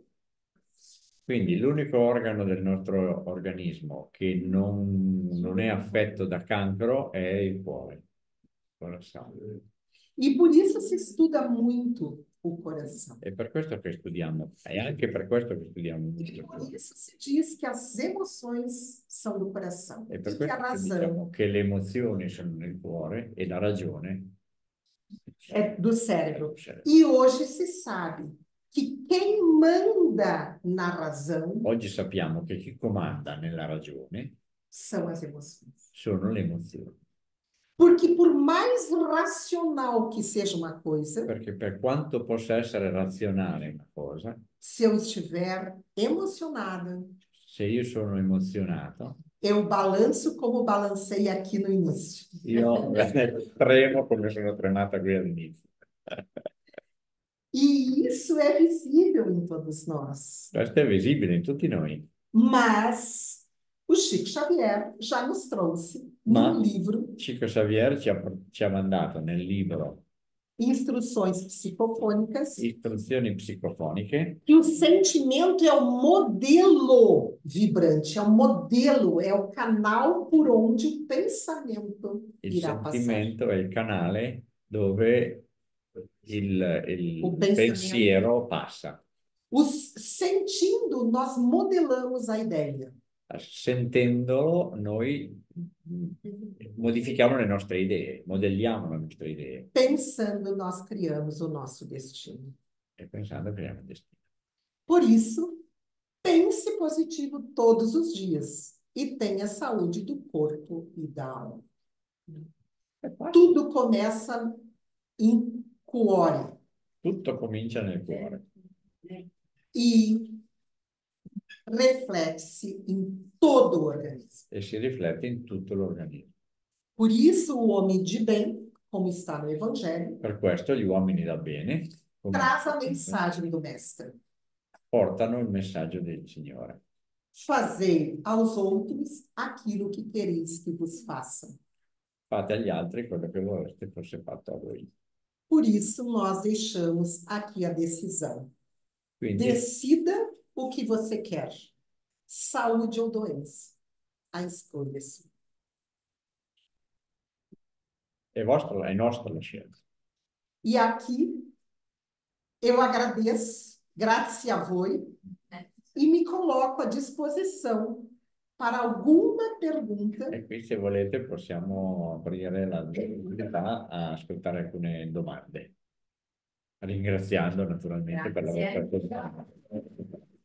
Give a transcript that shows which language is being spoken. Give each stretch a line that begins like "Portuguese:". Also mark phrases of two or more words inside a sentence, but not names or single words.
Italian: Quindi l'unico organo del nostro organismo che non è affetto da cancro è il cuore, il coração.
Portuguese: E por isso se estuda muito o coração.
Italian: È per questo che studiamo, è anche per questo che studiamo.
Portuguese: E por isso se diz que as emoções são do coração.
Italian: È per
Portuguese: E que a
Italian: questo che
Portuguese: razão
Italian: diciamo che le emozioni sono nel cuore e la ragione
Portuguese: é do cérebro. do cérebro. E hoje se sabe que quem manda na razão
Italian: Oggi sappiamo che chi comanda nella ragione
Portuguese: são as emoções.
Italian: sono le emozioni.
Portuguese: Porque por mais racional que seja uma coisa,
Italian: Perché per quanto possa essere razionale una cosa,
Portuguese: se eu estiver emocionada,
Italian: se io sono emozionato,
Portuguese: eu balanço como balancei aqui no início.
Italian: io tremo come sono tremata qui all'inizio.
Portuguese: E isso é visível em todos nós.
Italian: Questo è visibile in tutti noi.
Portuguese: Mas o Chico Xavier já nos trouxe no livro
Italian: Chico Xavier ci ha mandato nel libro
Portuguese: Instruções Psicofônicas
Italian: Istruzioni psicofoniche
Portuguese: que o sentimento é o modelo vibrante, é o modelo, é o canal por onde o pensamento
Italian: il
Portuguese: irá passar.
Italian: sentimento è il canale dove il
Portuguese: O pensamento.
Italian: pensiero passa.
Portuguese: Sentindo, nós modelamos a ideia.
Italian: Sentendolo, noi modifichiamo le nostre idee, modelliamo le nostre idee.
Portuguese: Pensando, nós criamos o nosso destino.
Italian: E pensando creiamo il destino.
Portuguese: Por isso, pense positivo todos os dias e tenha saúde do corpo e da alma. Tudo começa em cuore.
Italian: Tutto comincia nel cuore.
Portuguese: E reflete-se em todo o organismo.
Italian: E si riflette in tutto l'organismo.
Portuguese: Por isso, o homem de bem, como está no Evangelho,
Italian: Per questo gli uomini da bene
Portuguese: traz a mensagem do Mestre.
Italian: portano il messaggio del Signore.
Portuguese: Fazei aos outros aquilo que quereis que vos façam.
Italian: Fate agli altri quello che vorreste fosse fatto a voi.
Portuguese: Por isso, nós deixamos aqui a decisão.
Italian: Quindi
Portuguese: Decida o que você quer. Saúde ou doença. A escolha é sua.
Italian: è nostra la scelta.
Portuguese: E aqui, eu agradeço,
Italian: grazie a voi,
Portuguese: e me coloco à disposição para alguma pergunta.
Italian: E qui, se volete, possiamo aprire la possibilità a ascoltare alcune domande. Ringraziando naturalmente per la vostra attenzione.